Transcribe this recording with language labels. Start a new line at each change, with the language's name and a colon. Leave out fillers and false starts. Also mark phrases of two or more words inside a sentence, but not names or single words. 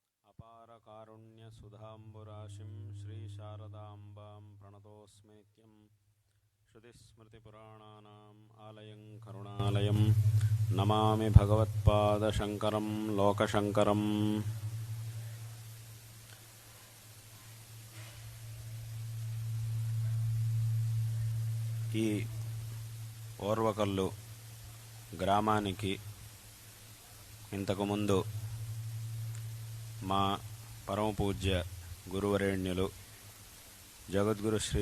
Sanskrit: अपारकारुण्यसुधाम्बुराशिं श्रीशारदाम्बां प्रणतोऽस्मि नित्यं श्रुतिस्मृतिपुराणानाम् आलयं करुणालयं नमामि भगवत्पादशङ्करं लोकशङ्करम्।
Telugu: ఈ ఓర్వకల్లు గ్రామానికి ఇంతకుముందు మా పరమపూజ్య గురువరేణ్యులు జగద్గురు శ్రీ